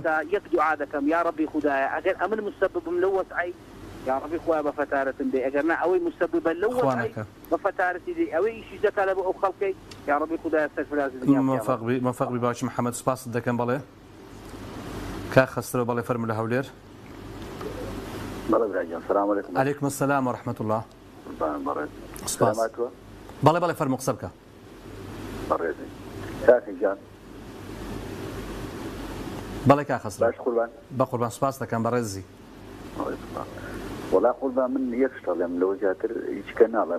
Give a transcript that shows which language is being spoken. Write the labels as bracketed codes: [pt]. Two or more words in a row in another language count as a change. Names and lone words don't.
[ckb] یەک دوعا دەکەم یا ڕەبی خوددایە ئەگەر ئەمن مسەببم لەو وەزعی یا ڕەبی خۆیان بە فەتارەتم دێ ئەگەر نا ئەوەی مسەببە لەو وەزعی بە فەتارەتی دێ ئەوەی ئیشی دەکا لە بۆ ئەو خەڵکەی یا ڕەبی خوددایە سەرفراز مەفەقبی باوکی محەممەد سپاس دەکەم بەڵێ کا خەسترەوە بەڵێ فەرموو لە هەولێر [ar] السلام عليكم. عليكم السلام ورحمة الله. [ckb] سپاس. بەڵێ فەرموو قسە بکە. بەڕێزی. کاکی جان. بەڵێ کاخەسرە. باش قوربان. بە قوربان سپاس دەکەم بەڕێزی. وڵا قوربان من یەک شتەڵێم لەوە زیاتر هیچ کە ناڵێم.